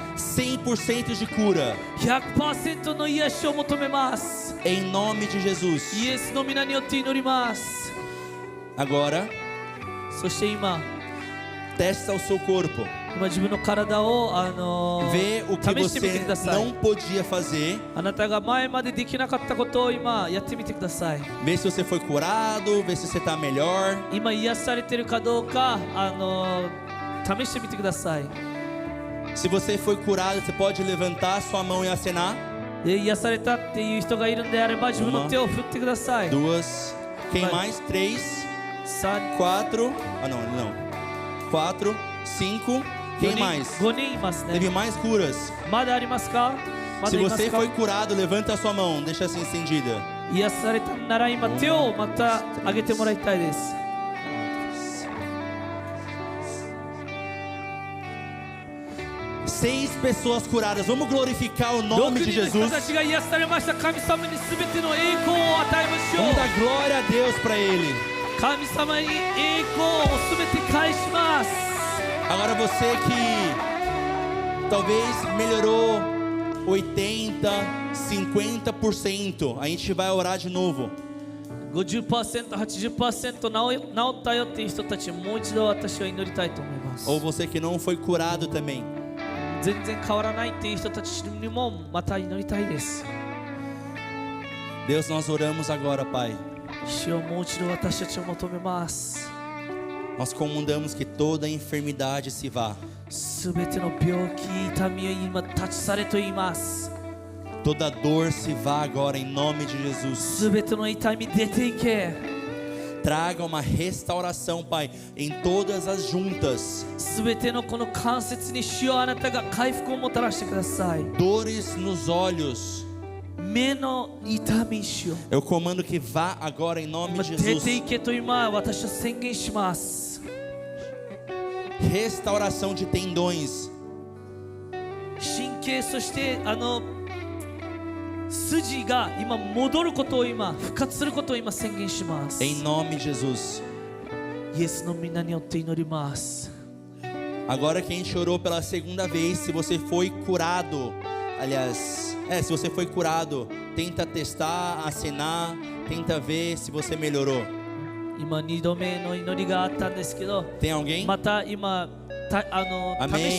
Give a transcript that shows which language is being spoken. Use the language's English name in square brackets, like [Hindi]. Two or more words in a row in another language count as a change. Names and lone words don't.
[Portuguese] 100% de cura. [Japanese] 100% の癒しを求めます。 [Portuguese] Em nome de Jesus. [Japanese] イエスの皆によって祈ります。 [Portuguese] Agora, [Japanese] そして今 [Portuguese] testa o seu corpo. [Japanese] 自分の体を [Portuguese] Vê o que [Japanese] 試してみて [Portuguese] você [Japanese] ください。 [Portuguese] não podia fazer. [Japanese] あなたが前までできなかったことを今やってみてください。 [Portuguese] Vê se você foi curado, vê se você está melhor. [Japanese] 今癒されてるかどうか試してみてください。 [Portuguese] Se você foi curado, você pode levantar sua mão e acenar. [Japanese] で癒されたっていう人がいるんであれば自分の手を振ってください。 [Portuguese] Duas. Quem mais? 3, [Japanese] 3、 [Portuguese] 4. Ah, não, não. 4, 5. Quem mais? [Japanese] 5 人いますね。 [Portuguese] Teve mais curas. [Japanese] まだありますか？ま [Portuguese] Se [Japanese] だいます [Portuguese] você [Japanese] か？ [Portuguese] foi curado, levanta a sua mão. Deixa assim estendida. [Japanese] 癒されたなら今手をまた上げてもらいたいです。 [Portuguese] 6 pessoas curadas. Vamos glorificar o [Japanese] 6 [Portuguese] nome de [Japanese] 人の人 [Portuguese] Jesus. [Japanese] たちが癒されました。神様に全ての栄光を与えましょ [Portuguese] Vamos [Japanese] う。 [Portuguese] dar glória a Deus para Ele. [Japanese] 神様に栄光を全て返します。 [Portuguese] Agora você que talvez melhorou 80, 50%, a gente vai orar de novo. [Japanese] 50%、80% 治ったよっていう人たちもう一度私は祈りたいと思います。 [Portuguese] Ou você que não foi curado também. [Japanese] 全然変わらないっていう人たちにもまた祈りたいです。 [Portuguese] Deus, nós oramos agora, Pai. [Japanese] 主をもう一度私たちを求めます。 [Portuguese] Nós comandamos que toda enfermidade se vá. [Japanese] すべての病気、痛みを今立ち去れと言います。 [Portuguese] Toda dor se vá agora em nome de Jesus. [Japanese] すべての痛み出ていけ。 [Portuguese] Traga uma restauração, Pai, em todas as juntas. [Japanese] すべてのこの関節に主よあなたが回復をもたらしてください。 [Portuguese] Dores nos olhos. [Japanese] 目の痛み主よ。 [Portuguese] Eu comando que vá agora em nome [Japanese] 今 [Portuguese] de [Japanese] 出 [Portuguese] Jesus. [Japanese] ていけと今私は宣言します。 [Portuguese] Restauração de tendões. [Japanese] 神経そして筋が今戻ることを今復活することを今宣言します。 [Portuguese] Em nome de Jesus. [Japanese] イエスの皆によって祈ります。 [Portuguese] Agora que a gente orou pela segunda vez, se você foi curado, aliás, se você foi curado, tenta testar, acenar, tenta ver se você melhorou. [Japanese] 今2度目の祈りがあったんですけど、 [Portuguese] Tem alguém? [Japanese] また今試して